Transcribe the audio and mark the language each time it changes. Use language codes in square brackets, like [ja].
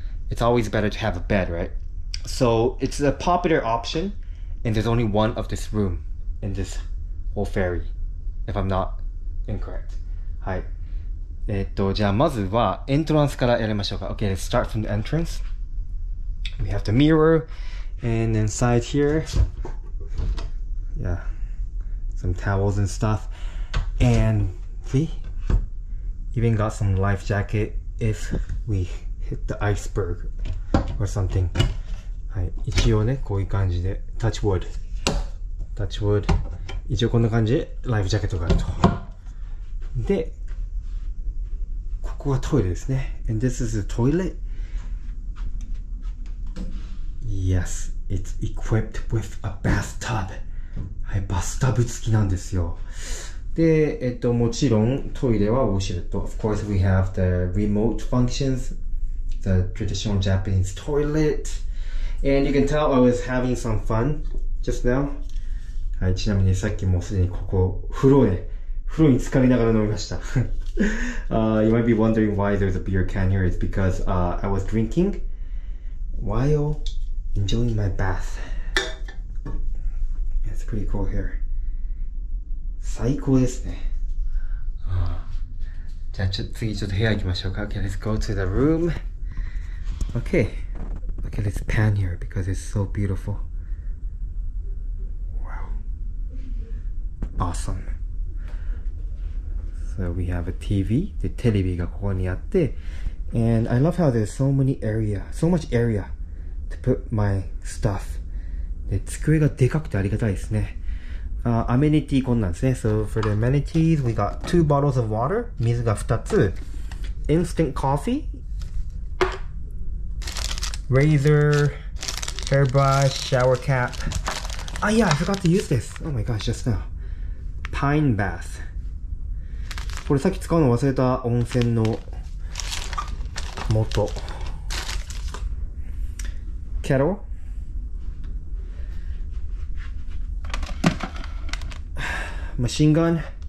[en] It's always better to have a bed, right? So it's a popular option, and there's only one of this room in this whole ferry, if I'm not incorrect. [ja] はい。じゃあまずはエントランスからやりましょうか。 [en] Okay, let's start from the entrance. We have the mirror, and inside here, yeah, some towels and stuff. And we even got some life jacket if we hit the iceberg or something. [ja] はい、一応ね、こういう感じで、 [en] touch wood。 [ja] 一応こんな感じでライフジャケットがあると。で、こがトイレですね。 [en] And this is a toilet. Yes, it's equipped with a bathtub. [ja] はい、バスタブ付きなんですよ。で、もちろんトイレはウォシュレット。 [en] Of course, we have the remote functions, the traditional Japanese toilet. And you can tell I was having some fun just now. [ja] はい、ちなみにさっきもうすでにここ、風呂に浸かりながら飲みました。 [en] You might be wondering why there's a beer can here. It's because I was drinking while enjoying my bath. It's pretty cool here. [ja] 最高ですね。じゃあ次ちょっと部屋行きましょうか。 [en] Okay, let's go to the room. Okay, let's pan here because it's so beautiful. Wow. Awesome. So we have a TV. [ja] で、テレビがここにあって、 [en] and I love how there's so much area to put my stuff. [ja] で、机がでかくてありがたいですね。アメニティこんなんですね。 [en] So for the amenities, we got 2 bottles of water. [ja] 水が2つ。 [en] Instant coffee. Razor. Hairbrush. Shower cap. Yeah, I forgot to use this. Oh my gosh, just now. Pine bath. [ja] これさっき使うの忘れた温泉の素。 [en] Kettle. Machine gun.